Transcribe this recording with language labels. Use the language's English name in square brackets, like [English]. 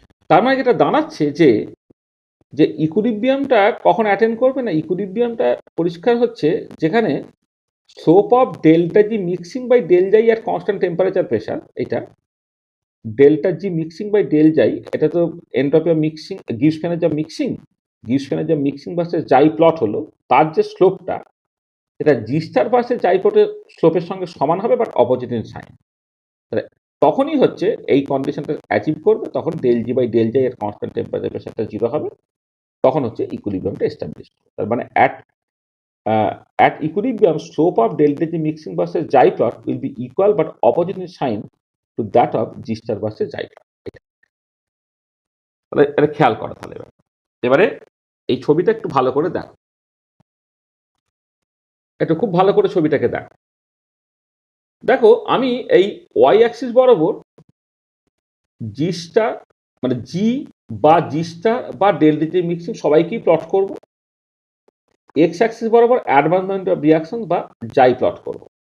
[Bangla] তার মানে যেটা দাঁড়াচ্ছে যে যে ইকুইলিব্রিয়ামটা কখন অ্যাটেন্ড করবে না, ইকুইলিব্রিয়ামটা পরিষ্কার হচ্ছে যেখানে slope of delta G mixing by del জাই অ্যাট কনস্ট্যান্ট টেম্পারেচার প্রেসার, এটা delta G mixing by del জাই, এটা তো entropy of mixing, গ্রিসপ energy of mixing, গ্রিসপ energy of mixing versus জাই প্লট হলো, তার যে স্লোপটা এটা জি স্টার ভার্সেস জাই প্লটের স্লোপের সঙ্গে সমান হবে, [English] But opposite in sign. [Bangla] তখনই হচ্ছে এই কন্ডিশনটা অ্যাচিভ করবে, তখন ডেল জি বাই ডেল জাই এর কনস্ট্যান্ট টেম্পারেচার প্রেসারটা জিরো হবে, তখন হচ্ছে ইকুইলিব্রিয়ামটা এস্টাবলিশ। তার মানে [English] at equilibrium, slope of delta G mixing versus J plot will be equal but opposite in sign to that of G star versus J plot. [Bangla] তাহলে এটা খেয়াল করো। তাহলে এবারে এই ছবিটা একটু ভালো করে দেখো, একটু খুব ভালো করে ছবিটাকে দেখো। দেখো, আমি এই ওয়াই অ্যাক্সিস বরাবর জি স্টার মানে জি বা জি স্টার বা ডেল্টা জি মিক্সিং সবাইকেই প্লট করব, এক্স অ্যাক্সিস বরাবর অ্যাডভান্সমেন্ট অফ রিয়াকশন বা জাই প্লট করব।